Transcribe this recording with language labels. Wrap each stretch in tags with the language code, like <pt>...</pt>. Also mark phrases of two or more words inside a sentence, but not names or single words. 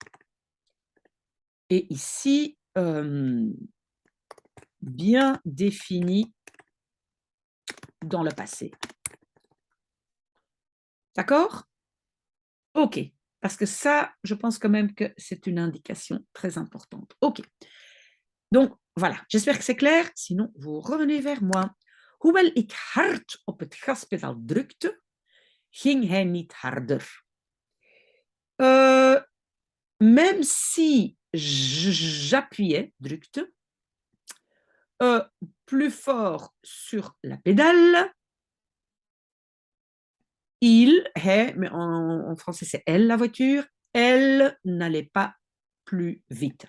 <fr>Et ici, bien définie dans le passé. D'accord? OK. Parce que ça, je pense quand même que c'est une indication très importante. OK. Donc, voilà. J'espère que c'est clair. Sinon, vous revenez vers moi.</fr> <nl>Hoewel ik hard op het gaspedaal drukte, ging hij niet harder.</nl> <fr>Même si j'appuyais, drukte, plus fort sur la pédale. Il, mais en français c'est elle la voiture, elle n'allait pas plus vite.</fr>